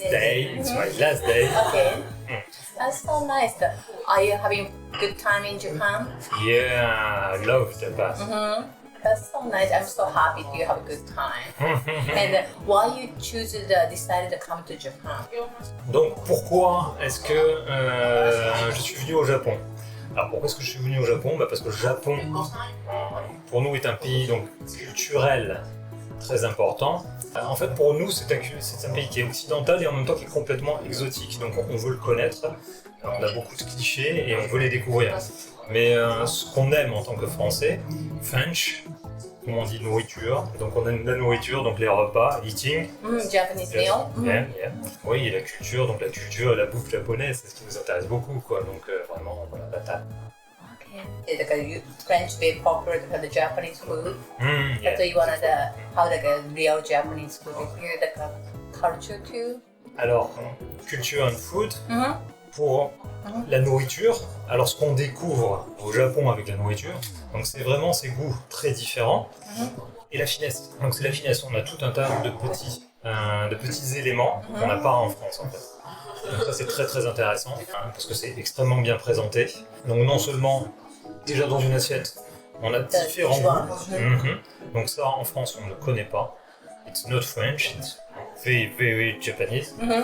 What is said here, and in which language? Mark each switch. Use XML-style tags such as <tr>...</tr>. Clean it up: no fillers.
<en>day. It's my last day. Okay. That's so nice. Are you having good time in Japan? Yeah, I love Japan. That's so nice. I'm so happy you have a good time. And why you decided to come to Japan?</en> <fr>Donc pourquoi est-ce que je suis venu au Japon? Alors pourquoi est-ce que je suis venu au Japon? Parce que le Japon, pour nous, est un pays donc culturel très important. En fait, pour nous, c'est un pays qui est occidental et en même temps qui est complètement exotique. Donc on veut le connaître, on a beaucoup de clichés et on veut les découvrir. Mais ce qu'on aime en tant que Français, French, comme on dit nourriture, donc on aime la nourriture, donc les repas, eating.</fr> <en>Japanese meal. Yeah.</en> <fr>Oui, et la culture et la bouffe japonaise, c'est ce qui nous intéresse beaucoup, quoi. Donc vraiment, voilà, la table.</fr> <en>Okay. French very popular for the Japanese food. Yeah. So you wanna have like a real Japanese food here, like a culture too.</en> <fr>Alors,</fr> <en>culture and food,</en> <fr>pour la nourriture, alors ce qu'on découvre au Japon avec la nourriture, donc c'est vraiment ces goûts très différents, et la finesse. Donc c'est la finesse, on a tout un tas de petits éléments qu'on n'a pas en France en fait. Donc ça c'est très très intéressant, parce que c'est extrêmement bien présenté. Donc non seulement, déjà dans une assiette, on a différents goûts, donc ça en France on ne connaît pas.</fr> <en>It's not French, it's very very Japanese.</en>